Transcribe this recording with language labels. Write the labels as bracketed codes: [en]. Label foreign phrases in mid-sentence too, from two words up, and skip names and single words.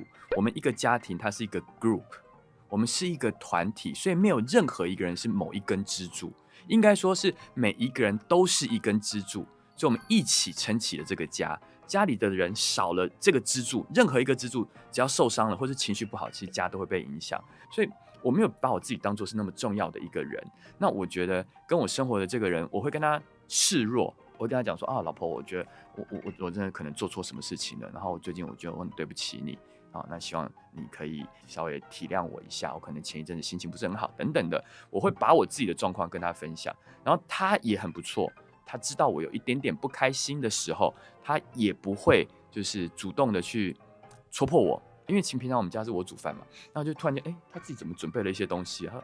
[zh] 我們一個家庭，它是一個 group， 我們是一個團體，所以沒有任何一個人是某一根支柱，應該說是每一個人都是一根支柱，所以我們一起撐起了這個家。家裡的人少了這個支柱，任何一個支柱只要受傷了或是情緒不好，其實家都會被影響。所以我沒有把我自己當作是那麼重要的一個人。那我覺得跟我生活的這個人，我會跟他示弱，我會跟他講說啊，老婆，我覺得我真的可能做錯什麼事情了，然後最近我覺得我很對不起你啊，那希望你可以稍微體諒我一下，我可能前一陣子心情不是很好等等的，我會把我自己的狀況跟他分享，然後他也很不錯。他知道我有一點點不開心的時候，他也不會就是主動的去戳破我，因為平常我們家是我煮飯嘛，然後就突然間，他自己怎麼準備了一些東西啊？